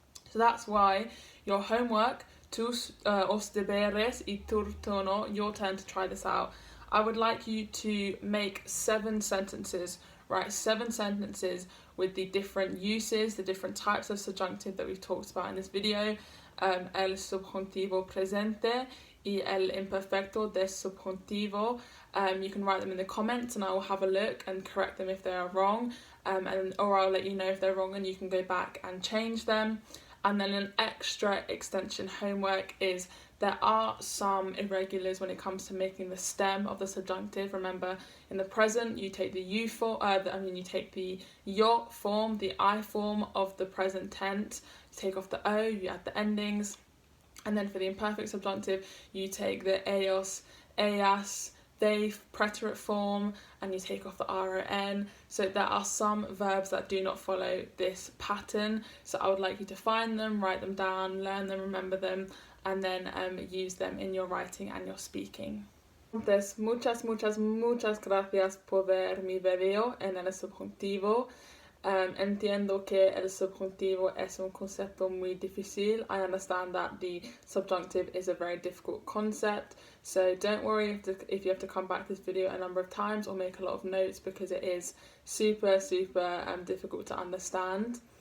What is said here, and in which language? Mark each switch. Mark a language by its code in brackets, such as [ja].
[en] So that's why your homework, [es] tus os deberes y tu turno, [en] your turn to try this out. I would like you to make 7 sentences, right? 7 sentences with the different uses, the different types of subjunctive that we've talked about in this video. [es] El subjuntivo presente y el imperfecto del subjuntivo. [en] You can write them in the comments and I will have a look and correct them if they are wrong, or I'll let you know if they're wrong and you can go back and change them. And then an extra extension homework is there are some irregulars when it comes to making the stem of the subjunctive. Remember, in the present, you take the you form, you take the yo form, the I form of the present tense. You take off the O, you add the endings. And then for the imperfect subjunctive, you take the ellos, ellas, they preterite form, and you take off the ron. So there are some verbs that do not follow this pattern. So I would like you to find them, write them down, learn them, remember them, and then use them in your writing and your speaking. [es] Entonces, muchas gracias por ver mi video en el subjuntivo. Entiendo que el subjuntivo es un concepto muy difícil. [en] I understand that the subjunctive is a very difficult concept, so don't worry if you have to come back to this video a number of times or make a lot of notes, because it is super difficult to understand.